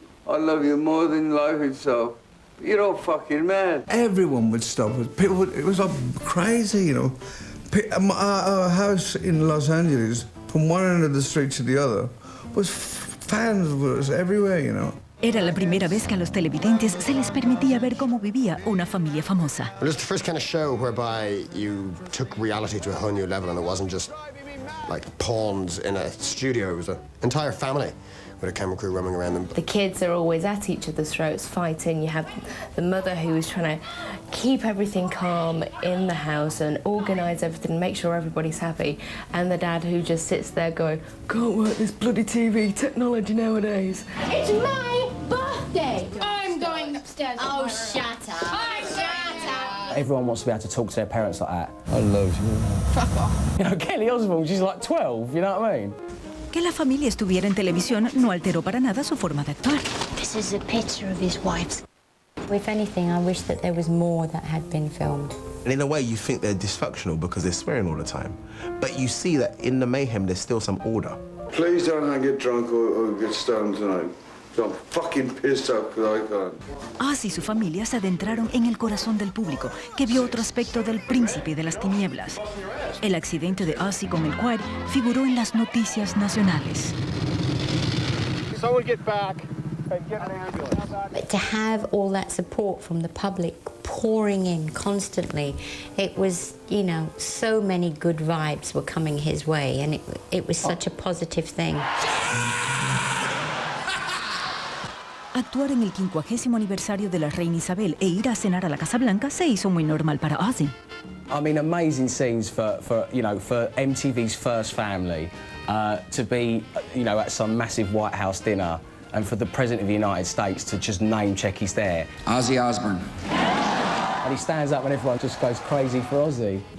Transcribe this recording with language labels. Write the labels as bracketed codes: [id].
[en] I love you more than life itself. You're all fucking mad. Everyone would stop us. People it was like crazy, you know. Our house in Los Angeles, from one end of the street to the other, was fans was everywhere, you know. [es] Era la primera vez que a los televidentes se les permitía ver cómo vivía una familia famosa. [en] It was the first kind of show whereby you took reality to a whole new level, and it wasn't just like pawns in a studio. It was an entire family with a camera crew roaming around them. The kids are always at each other's throats fighting. You have the mother who is trying to keep everything calm in the house and organise everything and make sure everybody's happy, and the dad who just sits there going, can't work this bloody TV technology nowadays. It's my birthday! I'm going upstairs. Oh, shut up. Oh, shut up! Everyone wants to be able to talk to their parents like that. I love you. Fuck off. You know, Kelly Osbourne, she's like 12, you know what I mean? [es] Que la familia estuviera en televisión no alteró para nada su forma de actuar. [en] This is a picture of his wife's. If anything, I wish that there was more that had been filmed. And in a way, you think they're dysfunctional because they're swearing all the time. But you see that in the mayhem, there's still some order. Please don't get drunk or get stoned tonight. I'm fucking pissed off because I can't. [es] Ozzy y su familia se adentraron en el corazón del público, que vio otro aspecto del príncipe de las tinieblas. El accidente de Ozzy con el quad figuró en las noticias nacionales. [en] Someone get back and get an ambulance. But to have all that support from the public pouring in constantly, it was, you know, so many good vibes were coming his way, and it was such a positive thing. [es] Actuar en el 50º aniversario de la reina Isabel e ir a cenar a la Casa Blanca se hizo muy normal para Ozzy. [en] I mean, amazing scenes for MTV's first family to be, you know, at some massive White House dinner, and for the President of the United States to just name check he's there. Ozzy Osbourne. And he stands up and everyone just goes crazy for Ozzy.